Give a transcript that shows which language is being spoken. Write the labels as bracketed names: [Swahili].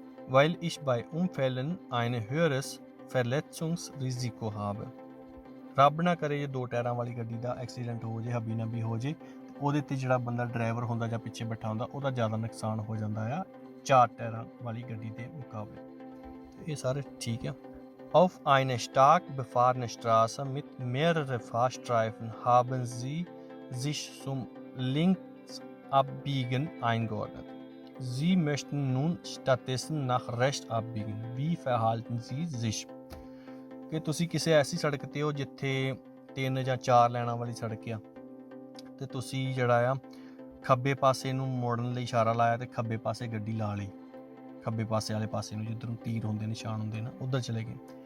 [German] Weil ich bei Unfällen ein höheres Verletzungsrisiko habe, [Punjabi] ਰੱਬ ਨਾ ਕਰੇ ਜੇ ਦੋ ਟਾਇਰਾਂ ਵਾਲੀ ਗੱਡੀ ਦਾ ਐਕਸੀਡੈਂਟ ਹੋ ਜੇ, ਹੱਬੀ ਨੱਬੀ ਹੋ ਜੇ, ਉਹਦੇ 'ਤੇ ਜਿਹੜਾ ਬੰਦਾ ਡਰਾਈਵਰ ਹੁੰਦਾ ਜਾਂ ਪਿੱਛੇ ਬੈਠਾ ਹੁੰਦਾ ਉਹਦਾ ਜ਼ਿਆਦਾ ਨੁਕਸਾਨ ਹੋ ਜਾਂਦਾ ਆ ਚਾਰ ਟਾਇਰਾਂ ਵਾਲੀ ਗੱਡੀ ਦੇ ਮੁਕਾਬਲੇ। ਇਹ ਸਾਰੇ ਠੀਕ ਆ। [German] Auf einer stark befahrenen Straße mit mehreren Fahrstreifen haben Sie sich zum Linksabbiegen eingeordnet. Sie möchten nun stattdessen nach rechts abbiegen. Wie verhalten Sie sich? [Punjabi] ਕਿ ਤੁਸੀਂ ਕਿਸੇ ਐਸੀ ਸੜਕ 'ਤੇ ਹੋ ਜਿੱਥੇ 3 ਜਾਂ 4 ਲਾਈਨਾਂ ਵਾਲੀ ਸੜਕ ਆ, ਅਤੇ ਤੁਸੀਂ ਜਿਹੜਾ ਆ ਖੱਬੇ ਪਾਸੇ ਨੂੰ ਮੋੜਨ ਲਈ ਇਸ਼ਾਰਾ ਲਾਇਆ ਅਤੇ ਖੱਬੇ ਪਾਸੇ ਗੱਡੀ ਲਾ ਲਈ, ਖੱਬੇ ਪਾਸੇ ਵਾਲੇ ਪਾਸੇ ਨੂੰ ਜਿੱਧਰੋਂ ਤੀਰ ਹੁੰਦੇ, ਨਿਸ਼ਾਨ ਹੁੰਦੇ ਨਾ, ਉੱਧਰ ਚਲੇ ਗਏ।